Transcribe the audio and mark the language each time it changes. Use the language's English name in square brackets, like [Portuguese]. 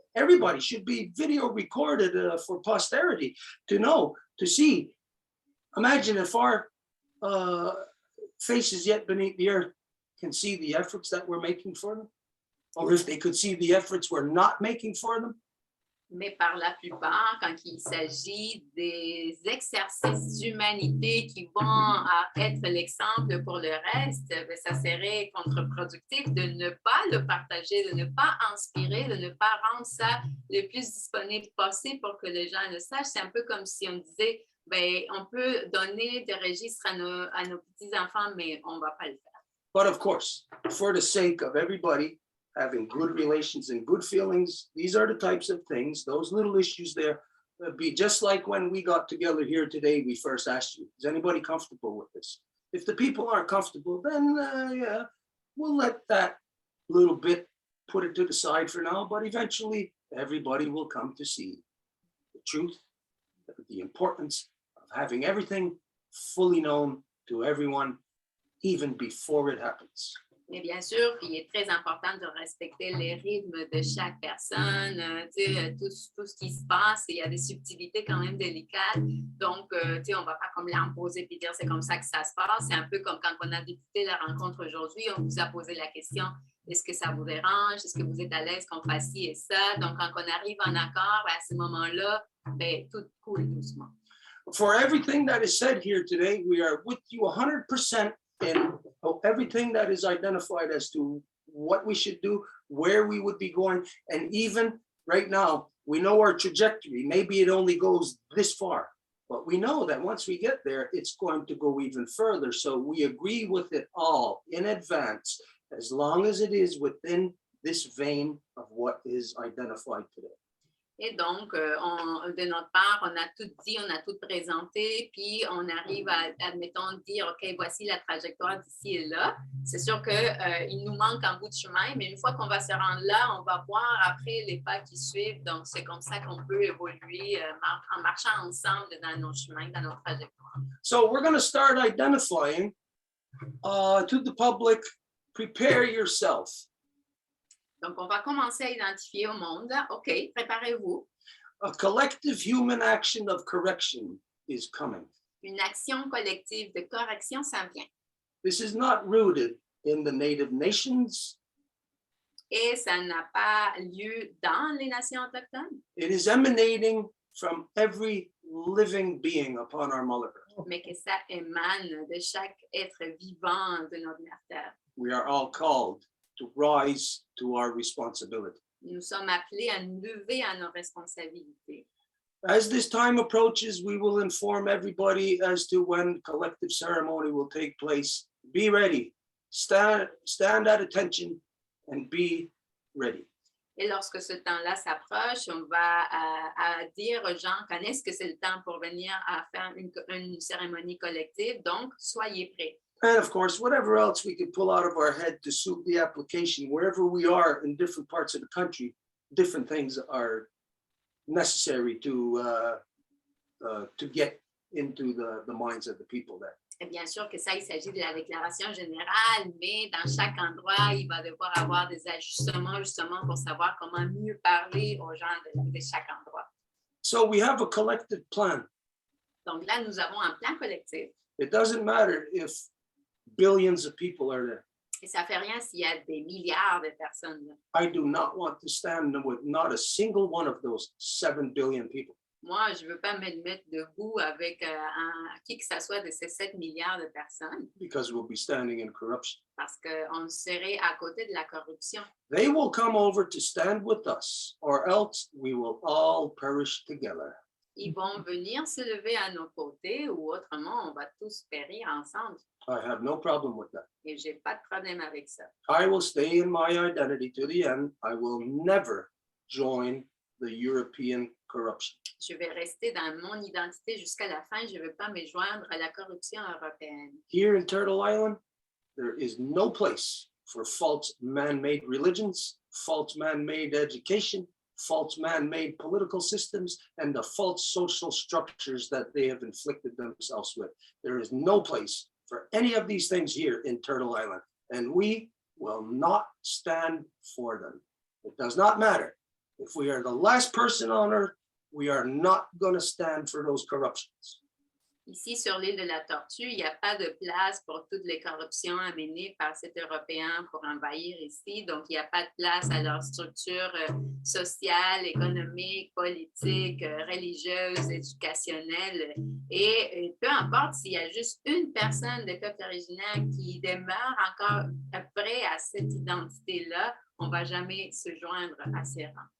[English] Everybody should be video recorded for posterity to know, to see. Imagine if our faces yet beneath the earth can see the efforts that we're making for them, or if they could see the efforts we're not making for them. [French] Mais par la plupart, quand il s'agit des exercices d'humanité qui vont être l'exemple pour le reste, bien, ça serait contre-productif de ne pas le partager, de ne pas inspirer, de ne pas rendre ça le plus disponible possible pour que les gens le sachent. C'est un peu comme si on disait, bien, on peut donner des registres à nos petits-enfants, mais on ne va pas le faire. [English] But of course, for the sake of everybody having good relations and good feelings, these are the types of things, those little issues there, be just like when we got together here today, we first asked you, is anybody comfortable with this? If the people aren't comfortable, then yeah, we'll let that little bit, put it to the side for now, but eventually everybody will come to see the truth, the importance of having everything fully known to everyone, even before it happens. [French] Mais bien sûr, il est très important de respecter les rythmes de chaque personne, tout ce qui se passe. Il y a des subtilités quand même délicates. Donc, on ne va pas comme l'imposer et dire c'est comme ça que ça se passe. C'est un peu comme quand on a débuté la rencontre aujourd'hui, on vous a posé la question, est-ce que ça vous dérange? Est-ce que vous êtes à l'aise qu'on fasse ci et ça? Donc, quand on arrive en accord, à ce moment-là, ben, tout coule doucement. [English] For everything that is said here today, we are with you 100%. And everything that is identified as to what we should do, where we would be going, and even right now, we know our trajectory. Maybe it only goes this far, but we know that once we get there, it's going to go even further. So we agree with it all in advance, as long as it is within this vein of what is identified today. [French] Et donc, de notre part, on a tout dit, on a tout présenté, puis on arrive à, admettons, dire, OK, voici la trajectoire d'ici et là. C'est sûr qu'il nous manque un bout de chemin, mais une fois qu'on va se rendre là, on va voir après les pas qui suivent. Donc, c'est comme ça qu'on peut évoluer en marchant ensemble dans nos chemins, dans nos trajectoires. [English] So we're going to start identifying to the public, prepare yourself. [French] Donc, on va commencer à identifier au monde. OK, préparez-vous. [English] A collective human action of correction is coming. [French] Une action collective de correction s'en vient. [English] This is not rooted in the native nations. [French] Et ça n'a pas lieu dans les nations autochtones. [English] It is emanating from every living being upon our Mother Earth. [French] Mais que ça émane de chaque être vivant de notre terre. [English] We are all called to rise to our responsibility. [French] Nous sommes appelés à nous lever à nos responsabilités. [English] As this time approaches, we will inform everybody as to when collective ceremony will take place. Be ready, stand at attention, and be ready. [French] Et lorsque ce temps-là s'approche, on va dire aux gens quand est-ce que c'est le temps pour venir à faire une cérémonie collective. Donc, soyez prêts. [English] And of course, whatever else we could pull out of our head to suit the application, wherever we are in different parts of the country, different things are necessary to get into the minds of the people there. [French] Et bien sûr que ça, il s'agit de la déclaration générale, mais dans chaque endroit, il va devoir avoir des ajustements justement pour savoir comment mieux parler aux gens de chaque endroit. [English] So we have a collective plan. [French] Donc là, nous avons un plan collectif. [English] It doesn't matter if billions of people are there. [French] Et ça ne fait rien s'il y a des milliards de personnes là. [English] I do not want to stand with not a single one of those 7 billion people. [French] Moi, je ne veux pas me mettre debout avec qui que ce soit de ces 7 milliards de personnes. [English] Because we'll be standing in corruption. [French] Parce qu'on serait à côté de la corruption. [English] They will come over to stand with us, or else we will all perish together. [French] ils vont venir se lever à nos côtés ou autrement, on va tous périr ensemble. [English] I have no problem with that. [French] Et j'ai pas de problème avec ça. [English] I will stay in my identity to the end. I will never join the European corruption. [French] Je vais rester dans mon identité jusqu'à la fin. Je ne veux pas me joindre à la corruption européenne. [English] Here in Turtle Island, there is no place for false man-made religions, false man-made education, false man-made political systems, and the false social structures that they have inflicted themselves with. There is no place for any of these things here in Turtle Island, and we will not stand for them. It does not matter. If we are the last person on earth, we are not going to stand for those corruptions. [French] Ici, sur l'île de la Tortue, il n'y a pas de place pour toutes les corruptions amenées par cet Européen pour envahir ici. Donc, il n'y a pas de place à leur structure sociale, économique, politique, religieuse, éducationnelle. Et peu importe s'il y a juste une personne de peuple originaire qui demeure encore près à cette identité-là, on ne va jamais se joindre à ces rangs.